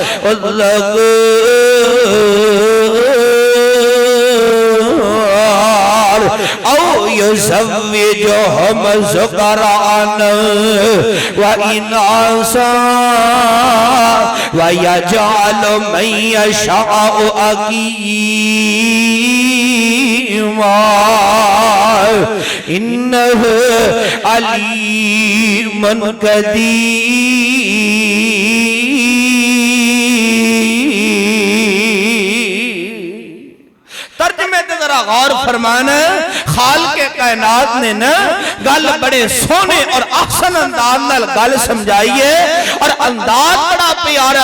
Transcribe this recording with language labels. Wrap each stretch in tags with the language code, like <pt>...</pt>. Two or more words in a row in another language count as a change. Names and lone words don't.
<ar>الذكور أو يزوجهم ذكرانا وإناثا ويجعل من يشاء عقيما إنه عليم قدير.</ar> <pa>ترجمے تے ذرا غور فرمانا۔ خالقِ کائنات نے نہ گل بڑے سوہنے اور آسان انداز نال گل سمجھائی اے، اور انداز بڑا پیارا.</pa>